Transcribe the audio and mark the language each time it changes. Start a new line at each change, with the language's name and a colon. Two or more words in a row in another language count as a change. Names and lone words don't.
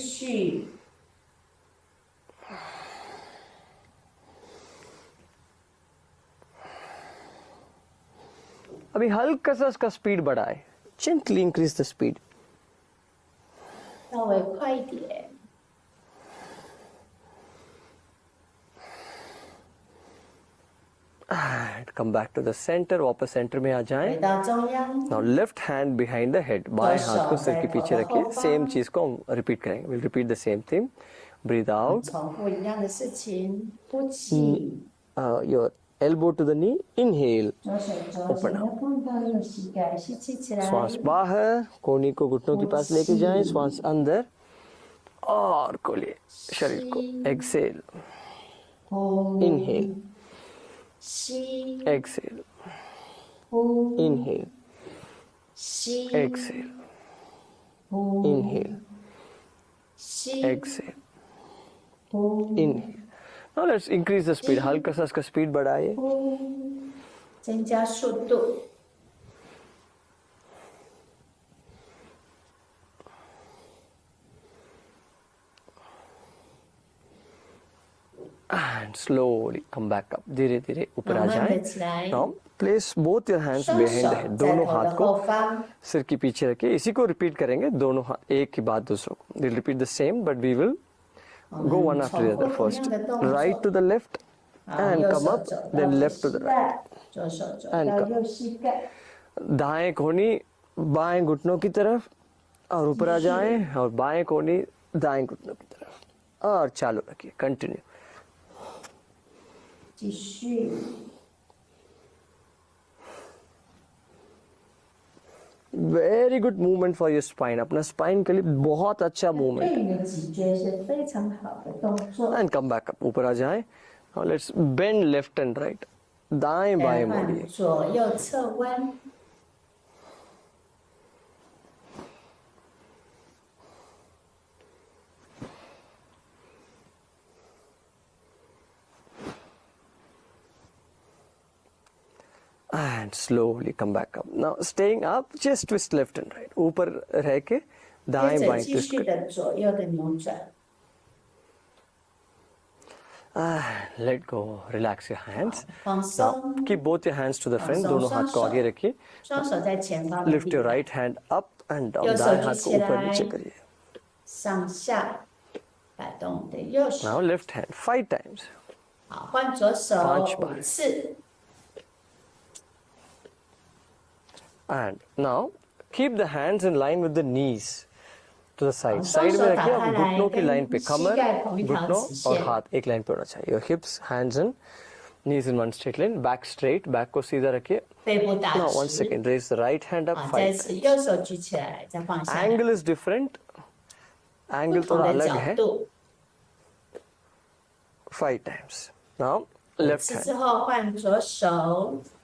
Chinese: 续。
Hindi: अभी हल्का सा इसका स्पीड बढ़ाए.
English: Gently increase the speed.
Chinese: 稍微快一点，
English: And come back to the center,
Hindi: वापस center में आ
Chinese: 回
Hindi: जाएं.
Chinese: 到中央，
English: Now left hand behind the head,
Hindi: बाएं हाथ को सिर के पीछे रखिए. सेम चीज को हम रिपीट करेंगे.
English: We'll repeat the same thing. Breathe out.
Chinese: 重复一样的事情，呼气，
English: Your elbow to the knee. Inhale.
Chinese: 左手肘现在碰到右膝盖，吸气起来，
Hindi: श्वास बाहर, कोहनी को घुटनों के पास लेके जाएं. श्वास अंदर और खोलिए शरीर को.
English: Exhale.
Chinese: 呼
English: Inhale.
Chinese: 吸，
English: Exhale.
Chinese: 呼
English: Inhale.
Chinese: 吸，
English: Exhale.
Chinese: 呼
English: Inhale.
Chinese: 吸，
English: Exhale.
Chinese: 呼
English: Inhale. Now let's increase the speed.
Hindi: हल्का सा इसका स्पीड बढ़ाइए.
Chinese: 呼，增加速度，
English: And slowly come back up.
Hindi: धीरे धीरे ऊपर आ
Chinese: 慢慢的
Hindi: जाएं.
Chinese: 起来，
English: Now place both your hands
Chinese: 双
English: behind
Chinese: 手
English: the
Chinese: 在
English: head.
Chinese: 头
Hindi: दोनों
Chinese: 的
Hindi: हाथ
Chinese: 后
Hindi: को
Chinese: 方，
Hindi: सिर के पीछे रखिए. इसी को रिपीट करेंगे दोनों हाथ एक के बाद दूसरों को.
English: We'll repeat the same, but we will
Chinese: 我
English: go
Chinese: 们
English: one after the
Chinese: 重
English: other
Chinese: 复同
English: first.
Chinese: 样的动作，
English: Right to the left
Chinese: 好，
English: and
Chinese: 右
English: come
Chinese: 手
English: up,
Chinese: 走到
English: then
Chinese: 左
English: left to
Chinese: 膝
English: the right.
Chinese: 盖，左手走
English: And
Chinese: 到
English: come.
Chinese: 右膝盖，
Hindi: दाएं कोहनी बाएं घुटनों की तरफ और ऊपर आ जाएं और बाएं कोहनी दाएं घुटनों की तरफ और चालू रखिए. कंटिन्यू.
Chinese: 继续。
English: Very good movement for your spine.
Hindi: अपना स्पाइन के लिए बहुत अच्छा
Chinese: 对
Hindi: मूवमेंट.
Chinese: 你的脊椎是非常好的动作。
English: And come back up.
Hindi: ऊपर आ जाएं.
English: Now let's bend left and right.
Hindi: दाएं बाएं
Chinese: 换
Hindi: मोड़िए.
Chinese: 左右侧弯，
English: And slowly come back up. Now staying up, just twist left and right.
Hindi: ऊपर रह के
Chinese: 接
Hindi: दाएं
Chinese: 着
Hindi: बाएं
Chinese: 继
Hindi: twist
Chinese: 续
Hindi: करें.
Chinese: 的左右的扭转。
English: And let go. Relax your hands.
Chinese: 放
English: Now
Chinese: 松，
English: keep both your hands to the front.
Chinese: 放松
Hindi: दोनों हाथ को
Chinese: 双手。
Hindi: आगे रखिए.
Chinese: 双手在前方的
English: Lift
Chinese: 地
English: your
Chinese: 板，
English: right hand up and down.
Chinese: 右手
Hindi: दाएं
Chinese: 举
Hindi: हाथ
Chinese: 起
Hindi: को ऊपर
Chinese: 来
Hindi: नीचे करिए.
Chinese: 上下摆动你的右手。
English: Now left hand 5 times.
Chinese: 好，换左手
Hindi: 5 बार
Chinese: 5次。
English: And now keep the hands in line with the knees to the side.
Chinese: 双
Hindi: साइड
Chinese: 手
Hindi: में
Chinese: 打
Hindi: रखिए.
Chinese: 开
Hindi: अब
Chinese: 来
Hindi: घुटनों की लाइन
Chinese: 跟
Hindi: पे
Chinese: 膝
Hindi: कमर,
Chinese: 盖同一条
Hindi: घुटनों
Chinese: 直
Hindi: और
Chinese: 线。
Hindi: हाथ एक लाइन पे होना चाहिए.
English: Your hips, hands and knees in one straight line. Back straight.
Hindi: Back को सीधा रखिए.
Chinese: 背部打
English: Now one
Chinese: 直。
English: second. Raise the right hand up
Chinese: 好，再
English: 5
Chinese: 次
English: times.
Chinese: 右手举起来，再放下来。
English: Angle is different.
Chinese: 不
Hindi: Angle
Chinese: 同
Hindi: थोड़ा
Chinese: 的
Hindi: अलग
Chinese: 角
Hindi: है.
Chinese: 度。
English: 5 times. Now
Chinese: 5
English: left
Chinese: 次
English: hand.
Chinese: 之后换左手，